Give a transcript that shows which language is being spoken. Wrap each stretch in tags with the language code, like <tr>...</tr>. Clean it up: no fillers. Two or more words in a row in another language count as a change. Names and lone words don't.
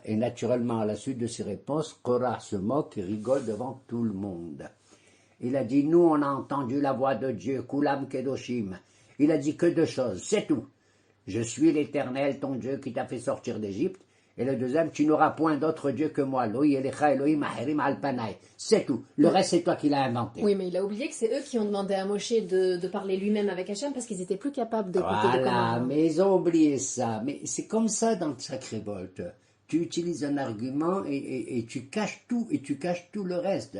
<fr>Et naturellement, à la suite de ces réponses, Korah se moque et rigole devant tout le monde. Il a dit, nous on a entendu la voix de Dieu,</fr> <he>כולם קדושים.</he> <fr>Il a dit que 2 choses, c'est tout. Je suis l'Éternel, ton Dieu, qui t'a fait sortir d'Égypte. Et le deuxième, tu n'auras point d'autre Dieu que moi.</fr> <he>לא יהיה לך אלוהים אחרים על פני.</he> <fr>C'est tout. Le reste, c'est toi qui l'as inventé. Oui, mais il a oublié que c'est eux qui ont demandé à Moshe de parler lui-même avec Hachem parce qu'ils étaient plus capables d'écouter des Voilà, commandements. mais ils ont oublié ça. Mais c'est comme ça dans chaque révolte. Tu utilises un argument et tu caches tout, et tu caches tout le reste.</fr>